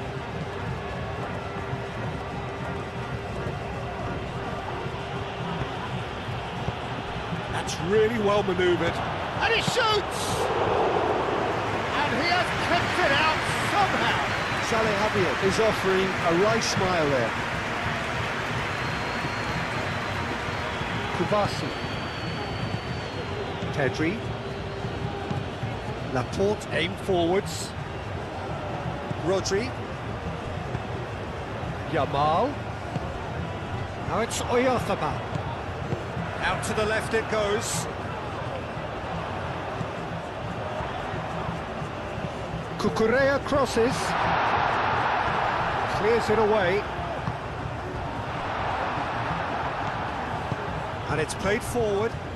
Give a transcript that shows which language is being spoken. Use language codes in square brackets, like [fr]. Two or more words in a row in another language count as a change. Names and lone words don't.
[en] That's really well manoeuvred. And he shoots! And he has kept it out somehow. Saleh Abiad is offering a wry smile there. Kubasi. Pedri. Laporte aimed forwards. Rodri. Yamal. Now it's Oyarzabal. Out to the left it goes. Cucurella crosses. Clears it away. And it's played forward.